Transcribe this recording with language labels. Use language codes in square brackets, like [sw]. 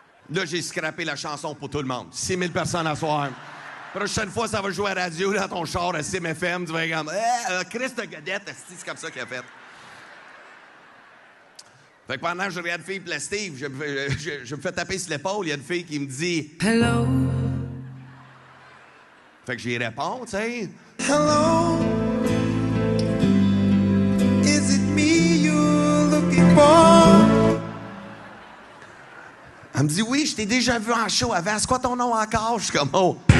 [fr] Là, j'ai scrappé la chanson pour tout le monde. 6 000 personnes à soir. Prochaine fois, ça va jouer à la radio dans ton char à CMFM. Tu vas être comme, Chris de Godette, c'est comme ça qu'il a fait. Fait que pendant que je regarde fille et Steve, je me fais taper sur l'épaule. Il y a une fille qui me dit hello. Fait que j'y réponds, tu sais. [en] Hello. Is it me you're looking for? [fr] Elle me dit oui, je t'ai déjà vu en show avant. C'est quoi ton nom encore? Je suis comme oh.